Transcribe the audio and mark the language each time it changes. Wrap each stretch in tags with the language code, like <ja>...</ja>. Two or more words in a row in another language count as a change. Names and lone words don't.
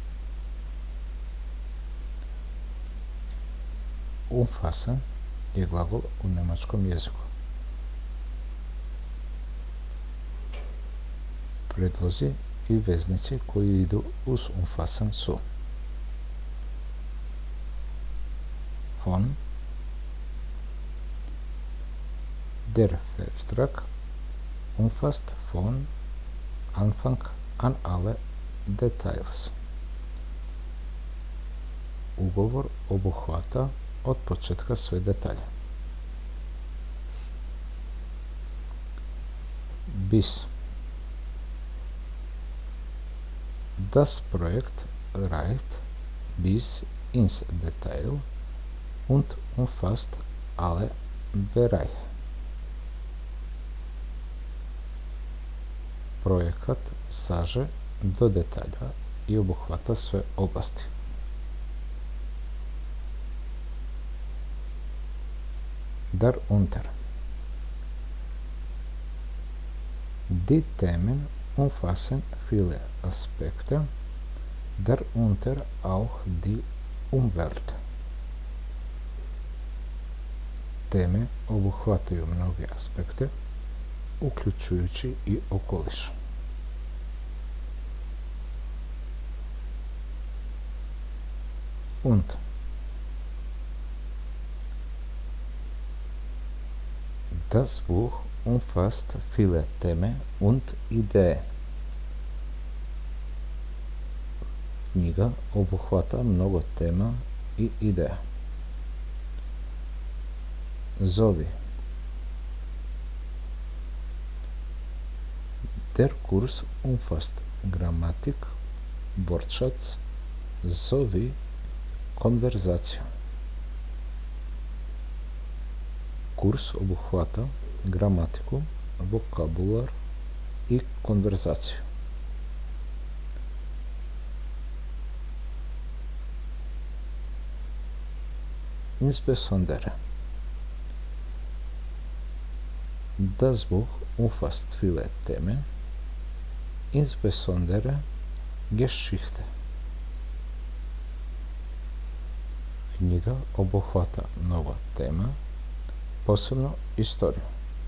<bs>Umfassen je glagol u njemačkom jeziku. Predlozi i veznici koji idu uz umfassen su von,</bs> <de>der Vertrag umfasst von Anfang an alle Details.</de> <bs>Ugovor obuhvata od početka sve detalje.</bs> <de>Bis. Das Projekt reicht bis ins Detail und umfasst alle Bereiche.</de> <bs>Projekat saže do detalja i obuhvata sve oblasti.</bs> <de>Darunter. Die Themen umfassen viele Aspekte, darunter auch die Umwelt.</de> <bs>Teme obuhvataju mnoge aspekte, uključujući i okoliš.</bs> <de>Und. Das Buch umfasst viele Themen und Ideen.</de> <bs>Knjiga obuhvata mnogo tema i ideja.</bs> <de>Zovi. Der Kurs umfasst Grammatik, Wortschatz sowie Konverzation.</de> <bs>Kurs obuhvata gramatiku, vokabular i konverzaciju.</bs> <de>Insbesondere. Das Buch umfasst viele Themen, insbesondere Geschichte.</de> <bs>Knjiga obuhvata mnogo tema, posebno istoriju.</bs>